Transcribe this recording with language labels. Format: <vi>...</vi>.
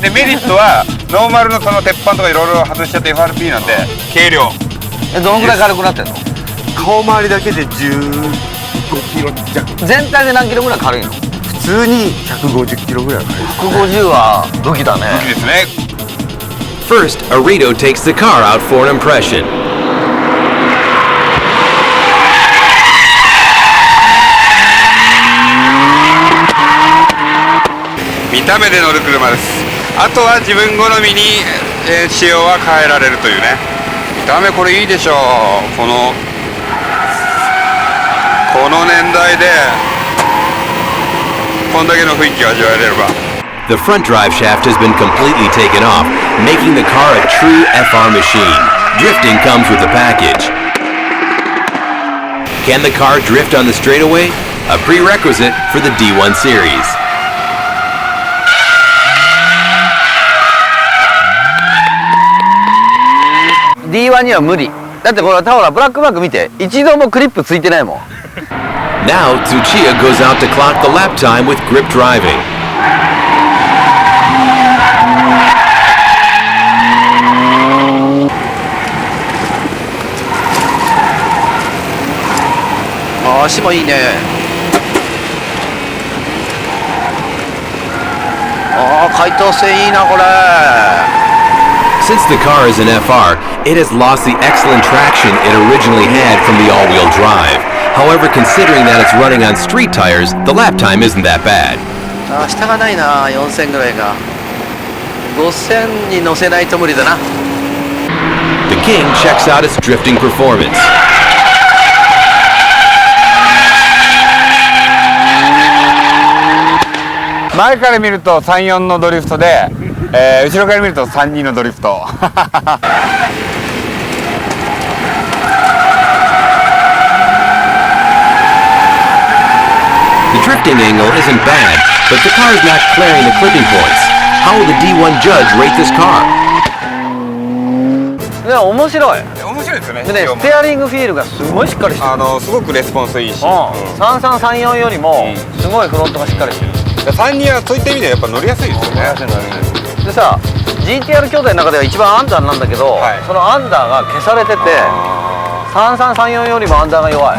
<ja>でメリットはノーマルのその鉄板とかいろいろ外しちゃって FRP なんで軽量。どのくらい軽くなってんの？顔周りだけで15キロ弱。全体で何キロぐらい軽いの？普通に150キロぐらい軽い。 150は武器だね。武器ですね。</ja> <en>First, Arito takes the car out for an impression.</en> <ja>見た目で乗る車です。あとは自分好みに、仕様は変えられるというね。見た目これいいでしょう。この年代でこんだけの雰囲気を味わえれば。</ja> <en>The front drive shaft has been completely taken off, making the car a true FR machine. Drifting comes with the package. Can the car drift on the straightaway? A prerequisite for the D1 series.</en> <ja>D1 には無理。だってこれほらブラックバック見て、一度もクリップついてないもん。</ja> <en>Now, Tsuchiya goes out to clock the lap time with grip driving.</en> <ja>足もいいね。回答性いいなこれ。</ja> <en>Since the car is an FR, it has lost the excellent traction it originally had from the all-wheel drive. However, considering that it's running on street tires, the lap time isn't that bad.</en> <ja>下がないな、4000ぐらいが。 5000に乗せないと無理だな。</ja> <en>The King checks out its drifting performance.</en> <ja>前から見ると34のドリフトで、後ろから見ると32のドリフト。</ja> <en>The drifting angle isn't bad, but the car is not clearing the clipping points. How will the D1 judge rate this car?</en> <ja>ね、面白い。面白いですよね。でね、ステアリングフィールがすごいしっかりしてる。すごくレスポンスいいし。 3334よりもすごいフロントがしっかりしてる。 32はそういった意味でやっぱ乗りやすいですよね。でさ、GTR 兄弟の中では一番アンダーなんだけど、はい、そのアンダーが消されてて、3334よりもアンダーが弱い。</ja>